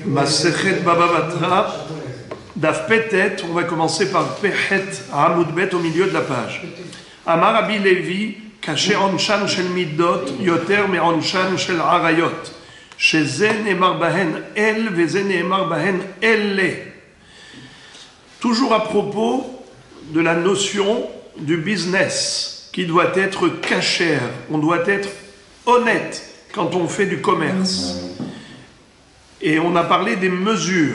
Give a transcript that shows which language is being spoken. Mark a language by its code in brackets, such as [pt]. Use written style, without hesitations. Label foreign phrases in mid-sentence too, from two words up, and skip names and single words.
[he] מסכת בבא בתרא, דף פטט, [fr] on va commencer par Pehet Amud Bet au milieu de la page. [he] אמר רבי לוי, קשה עונשן של מדות, יותר מעונשן של עריות, שזה נאמר בהן אל, וזה נאמר בהן אלה. [fr] Toujours à propos de la notion du business qui doit être cachère, on doit être honnête quand on fait du commerce. Et on a parlé des mesures.